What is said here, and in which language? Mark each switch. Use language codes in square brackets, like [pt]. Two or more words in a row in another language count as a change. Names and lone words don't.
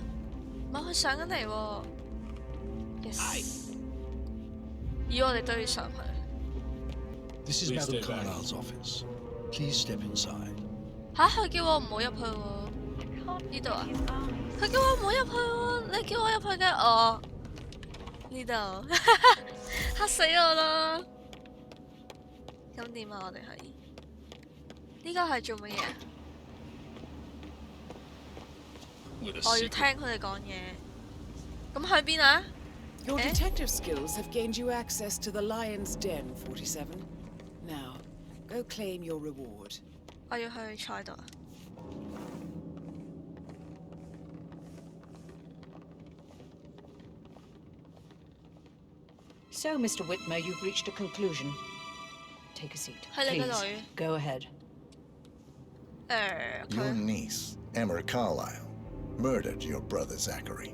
[yue] 唔係佢上緊嚟喎。Yes。咦，我哋都要上去。 [en] This is Madame Carlyle's office. Please step inside. [yue] 吓，佢叫我唔好入去喎。呢度啊？佢叫我唔好入去喎，你叫我入去嘅我呢度，嚇死我啦！咁點啊？我哋可以呢個係做乜嘢？我要聽佢哋講嘢。咁去邊啊？ [en] Your detective skills have gained you access to the Lion's Den, 47. Now, go claim your reward. [yue] 我要去坐喺度啊。 [en] So, Mr. Whitmer, you've reached a conclusion. Take a seat. Please, go ahead. Your niece, Emma Carlyle, murdered your brother Zachary.